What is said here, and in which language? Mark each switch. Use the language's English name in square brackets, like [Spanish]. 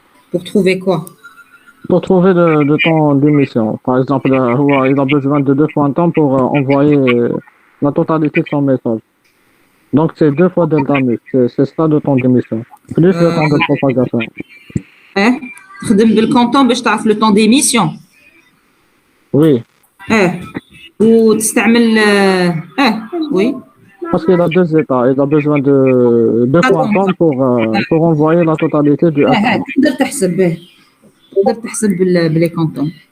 [French] Pour trouver quoi? Pour trouver le temps d'émission. Par exemple, il a besoin de 2 quantums pour envoyer la totalité de son message. Donc, c'est 2 fois delta mux. C'est ça le temps d'émission. Plus le temps de propagation. [Arabic] تخدم بالكونتون باش تعرف [French] le temps d'émission. Oui. [Arabic] وتستعمل [French] oui. Parce qu'il a 2 états. Il a besoin de 2 quantums pour envoyer la totalité du F1. [Arabic] تقدر تحسب به. تقدر تحسب بلي كونتون.